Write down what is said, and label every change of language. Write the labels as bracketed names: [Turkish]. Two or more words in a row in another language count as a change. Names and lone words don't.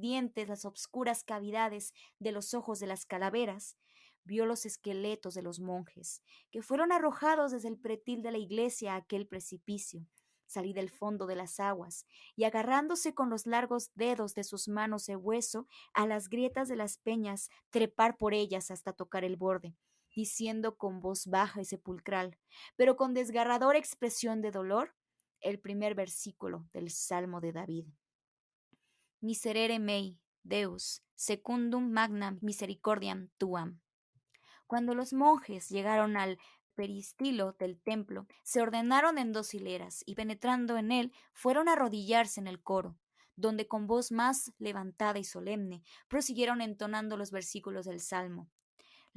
[Spanish] dientes las obscuras cavidades de los ojos de las calaveras, vio los esqueletos de los monjes, que fueron arrojados desde el pretil de la iglesia a aquel precipicio, salir del fondo de las aguas, y agarrándose con los largos dedos de sus manos de hueso a las grietas de las peñas, trepar por ellas hasta tocar el borde, diciendo con voz baja y sepulcral, pero con desgarradora expresión de dolor, el primer versículo del Salmo de David. [Latin] Miserere mei, Deus, secundum magnam misericordiam tuam. [Spanish] Cuando los monjes llegaron al peristilo del templo, se ordenaron en 2 hileras y penetrando en él, fueron a arrodillarse en el coro, donde con voz más levantada y solemne prosiguieron entonando los versículos del Salmo.